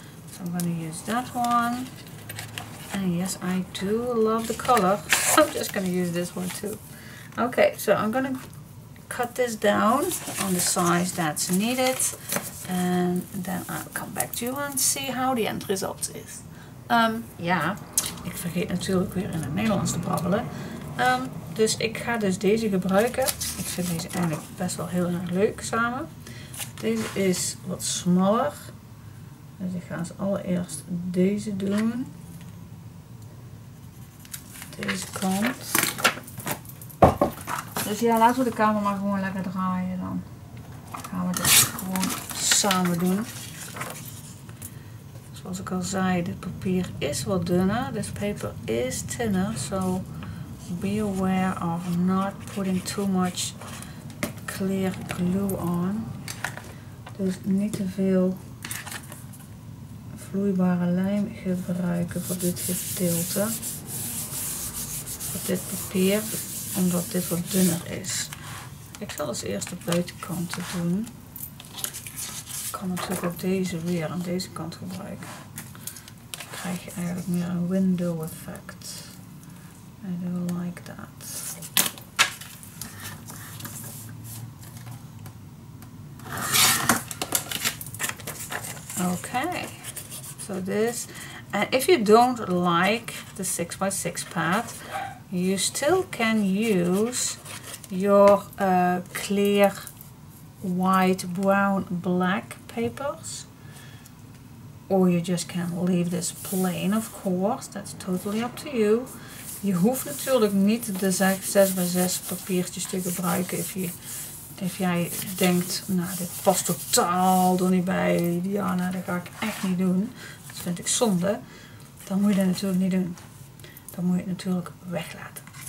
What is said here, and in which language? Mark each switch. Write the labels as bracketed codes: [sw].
[en] So I'm gonna use that one. And yes, I do love the color. I'm just gonna use this one too. Okay, so I'm gonna cut this down on the size that's needed, and then I'll come back to you and see how the end result is. [nl] Ja, ik vergeet natuurlijk weer in het Nederlands te babbelen. Dus ik ga dus deze gebruiken. Ik vind deze eigenlijk best wel heel erg leuk samen. Deze is wat smaller. Dus ik ga als allereerst deze doen. Deze kant. Dus ja, laten we de camera maar gewoon lekker draaien dan. Gaan we dit gewoon samen doen. Zoals ik al zei, dit papier is wat dunner. [en] This paper is thinner, so be aware of not putting too much clear glue on. [nl] Dus niet te veel vloeibare lijm gebruiken voor dit gedeelte. Voor dit papier, omdat dit wat dunner is. Ik zal als eerste de buitenkanten doen. Ik kan natuurlijk ook deze weer aan deze kant gebruiken. Dan krijg je eigenlijk meer een window effect. [en] I do like that. Okay, so this, and if you don't like the 6x6 pad, you still can use your clear white, brown, black papers, or you just can leave this plain, of course. That's totally up to you. [nl] Je hoeft natuurlijk niet de 6x6 papiertjes te gebruiken if jij denkt, nou dit past totaal er niet bij, Diana, dat ga ik echt niet doen. Dat vind ik zonde. Dan moet je dat natuurlijk niet doen. Dan moet je het natuurlijk weglaten.